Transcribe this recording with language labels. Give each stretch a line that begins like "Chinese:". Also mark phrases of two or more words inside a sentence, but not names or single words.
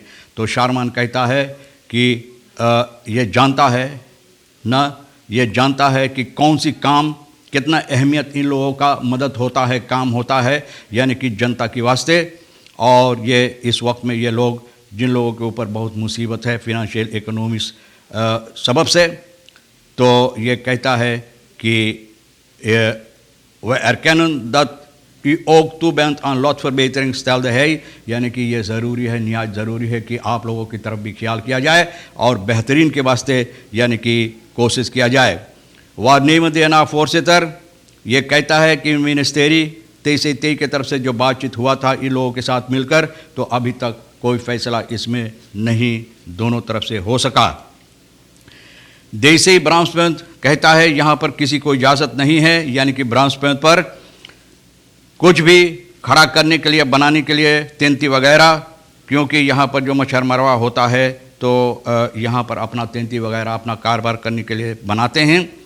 Caribbean Hindustani: तो शारमान कहता है कि ये जानता है कि कौन सी काम कितना अहमियत इन लोगों का मदद होता है, काम होता है, यानी कि जनता की वास्ते। और ये इस वक्त में ये लोग जिन लोगों के ऊपर बहुत मुसीबत है फिनंशियल इकोनॉमिक्स सबब से, तो ये कहता है कि वह
Dutch: erkennen dat u ook toe bent aan lotverbetering, stelde hij,
Caribbean Hindustani: यानी कि ये ज़रूरी है, निहायत ज़रूरी है कि आप लोगों की तरफ भी ख्याल किया जाए और बेहतरीन के वास्ते यानी कि कोशिश किया जाए।
Dutch: waarnemend DNA voorzitter
Caribbean Hindustani: ये कहता है कि मिनिस्टेरी 23 की तरफ से जो बातचीत हुआ था इन लोगों के साथ मिलकर, तो अभी तक कोई फैसला इसमें नहीं दोनों तरफ से हो सका। देसी ब्राह्मणspunt कहता है यहाँ पर किसी को इजाज़त नहीं है, यानी कि ब्राह्मणspunt पर कुछ भी खड़ा करने के लिए, बनाने के लिए, तेंती वगैरह, क्योंकि यहाँ पर जो मच्छर मरवा होता है, तो यहाँ पर अपना तेंती वगैरह अपना कारोबार करने के लिए बनाते हैं।